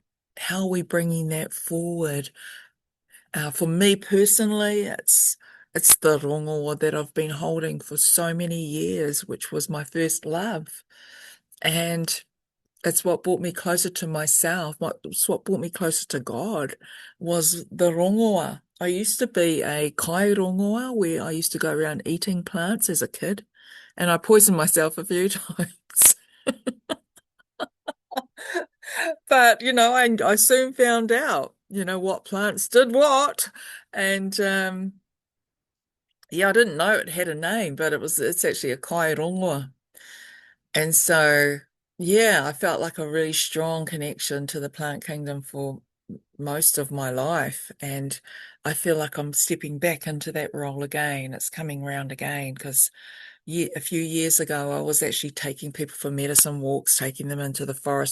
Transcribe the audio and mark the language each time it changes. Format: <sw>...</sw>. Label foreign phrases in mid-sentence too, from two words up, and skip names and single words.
<en>How are we bringing that forward? For me personally, it's the rongoa that I've been holding for so many years, which was my first love. And it's what brought me closer to myself. It's what brought me closer to God, was the rongoa. I used to be a</en> <mi>kai rongoa,</mi> <en>where I used to go around eating plants as a kid, and I poisoned myself a few times. But, I soon found out, what plants did what. And yeah, I didn't know it had a name, but it's actually a</en> <mi>kai rongoa.</mi> <en>And so, yeah, I felt like a really strong connection to the plant kingdom for most of my life. And I feel like I'm stepping back into that role again. It's coming round again, because a few years ago, I was actually taking people for medicine walks, taking them into the forest.</en>